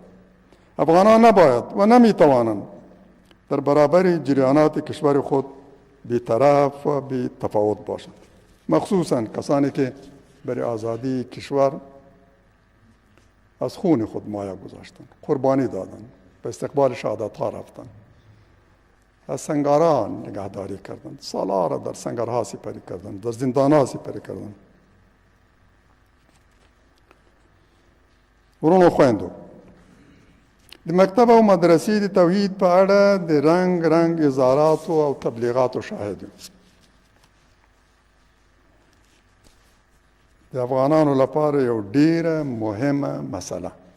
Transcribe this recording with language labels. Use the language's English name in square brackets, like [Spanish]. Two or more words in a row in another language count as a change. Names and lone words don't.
[Persian] افغانان نباید و نمیتوانند در برابر جریانات کشور خود بی‌طرف و بی‌تفاوت باشند، مخصوصاً کسانی که برای آزادی کشور از خون خود مایه گذاشتند، قربانی دادند، به استقبال شهادت‌ها رفتند، از سنگرها نگهداری کردند، سالها را در سنگرها سپری کردند، در زندانها سپری کردند. [Pashto] ورونو خویندو، د مکتب او مدرسې د توحید په اړه د رنگ اظهاراتو او تبلیغاتو شاهد یو. د افغانانو لپاره یو ډیره مهمه مسله.